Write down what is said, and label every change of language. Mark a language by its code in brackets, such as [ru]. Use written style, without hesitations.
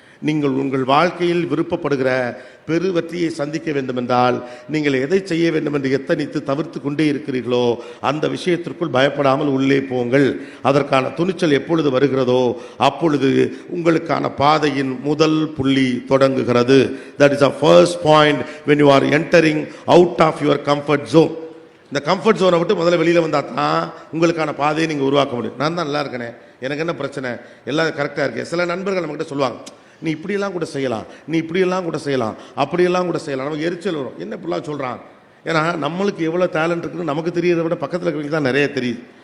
[ta] நீங்கள் உங்கள் வாழ்க்கையில் விருப்பப்படுகிற பெரு வெற்றியை சந்திக்க வேண்டுமென்றால் நீங்கள் எதை செய்ய வேண்டும் என்று எத்தனித்து தவிர்த்து கொண்டே இருக்கிறீர்களோ அந்த விஷயத்திற்குள் பயப்படாமல் உள்ளே போங்கள். அதற்கான துணிச்சல் எப்பொழுது வருகிறதோ அப்பொழுது உங்களுக்கான பாதையின் முதல் புள்ளி தொடங்குகிறது. [en] That is the first point when you are entering out of your comfort zone. [ta] இந்த கம்ஃபர்ட் ஜோனை விட்டு முதல்ல வெளியில் வந்தால் தான் உங்களுக்கான பாதையை நீங்கள் உருவாக்க முடியும். நான் தான் நல்லா இருக்கேனே, எனக்கு என்ன பிரச்சனை, எல்லாம் கரெக்டாக இருக்கேன். சில நண்பர்கள் நம்மகிட்ட சொல்லுவாங்க, நீ இப்படியெல்லாம் கூட செய்யலாம், நீ இப்படியெல்லாம் கூட செய்யலாம், அப்படியெல்லாம் கூட செய்யலாம். நமக்கு எரிச்சல் வரும், என்ன இப்படிலாம் சொல்கிறான். ஏன்னா நம்மளுக்கு எவ்வளோ டேலண்ட் இருக்குன்னு நமக்கு தெரியறதை விட பக்கத்தில் இருக்கிறவங்க தான் நிறைய தெரியுது.